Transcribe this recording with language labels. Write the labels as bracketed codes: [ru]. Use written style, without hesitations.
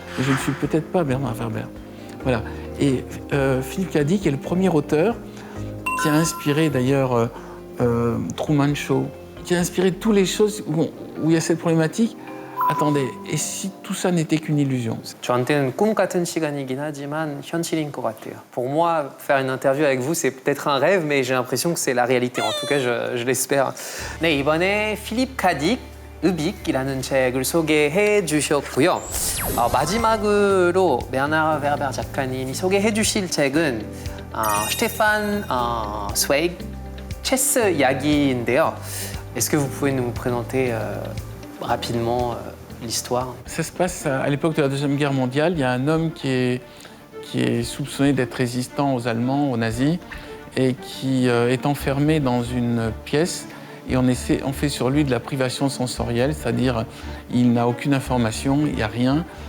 [fr] Mais je ne suis peut-être pas Bernard Werber. Voilà. Et Philippe Cadic est le premier auteur qui a inspiré d'ailleurs Truman Show, qui a inspiré toutes les choses où il y a cette problématique. Attendez, et si tout ça n'était qu'une illusion? [ko] 저한테는 꿈 같은 시간이긴 하지만 현실인 것 같아요. [fr] Pour moi, faire une interview avec vous, c'est peut-être un rêve, mais j'ai l'impression que c'est la réalité. En tout cas, je l'espère. [ko] 네, 이번에 필립 카딕 읍익이라는 책을 소개해 주셨고요. 마지막으로 베르나르 베르베르 작가님이 소개해 주실 책은 스테판 스웨이그 체스 이야기인데요. [fr] Est-ce que vous pouvez nous présenter rapidement l'histoire? Ça se passe à l'époque de la Deuxième Guerre mondiale. Il y a un homme qui est soupçonné d'être résistant aux Allemands, aux nazis, et qui est enfermé dans une pièce. Et on fait sur lui de la privation sensorielle, c'est-à-dire il n'a aucune information, il n'y a rien.